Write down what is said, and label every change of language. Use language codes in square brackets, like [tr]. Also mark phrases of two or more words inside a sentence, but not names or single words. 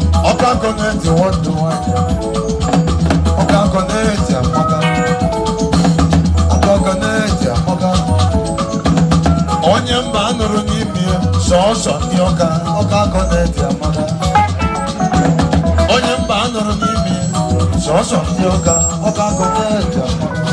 [ig] Ọka Connect, [en] what do I do? [ig] Ọka Connect, amaka. Ọka Connect, amaka. Onye mba anụrụ n'ime ya, sọọsọ ndị Ọka, Ọka Connect, amaka. Onye mba anụrụ n'ime ya, sọọsọ ndị Ọka, Ọka Connect, amaka.